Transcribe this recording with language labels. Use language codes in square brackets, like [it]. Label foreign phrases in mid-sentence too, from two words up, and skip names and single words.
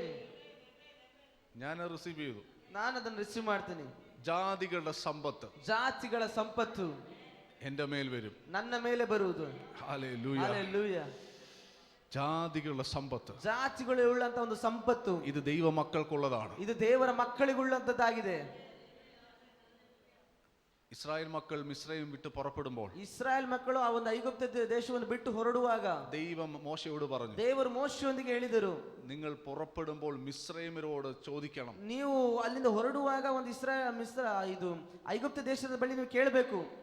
[ml] ഞാൻ റിസീവ് ചെയ്തു. [kn] ನಾನು ಅದನ್ನು ರಿಸೀವ್ ಮಾಡ್ತೀನಿ. [ml] ജാതികളുടെ സമ്പത്ത്, [kn] ಜಾತಿಗಳ ಸಂಪತ್ತು [ml] എന്റെ മേൽ വരും, [kn] ನನ್ನ ಮೇಲೆ ಬರುವುದು. [ml] ഹല്ലേലൂയ, [kn] ಹಲ್ಲೆಲೂಯ. [ml] ജാതികളുടെ സമ്പത്ത്, [kn] ಜಾತಿಗಳು ಉಳ್ಳಂತ ಒಂದು ಸಂಪತ್ತು, [ml] ഇത് ദൈവ മക്കൾക്കുള്ളതാണ്. [kn] ಇದು ದೇವರ ಮಕ್ಕಳಿಗುಳ್ಳಂತದ್ದಾಗಿದೆ. [ml] ഇസ്രായേൽ മക്കൾ മിസ്രൈം വിട്ട് പുറപ്പെടുമ്പോൾ [kn] ಇಸ್ರಾಯೇಲ್ ಮಕ್ಕಳು ಆ ಒಂದು ಐಗುಪ್ತ ದೇಶವನ್ನು ಬಿಟ್ಟು ಹೊರಡುವಾಗ [ml] ദൈവം മോശയോട് പറഞ്ഞു, [kn] ದೇವರು ಮೋಶೆಯೊಂದಿಗೆ ಹೇಳಿದರು, [ml] നിങ്ങൾ പുറപ്പെടുമ്പോൾ മിസ്രൈമരോട് ചോദിക്കണം. [kn] ನೀವು ಅಲ್ಲಿಂದ ಹೊರಡುವಾಗ ಒಂದು ಇದು ಐಗುಪ್ತ ದೇಶದ ಬಳಿ ನೀವು ಕೇಳಬೇಕು.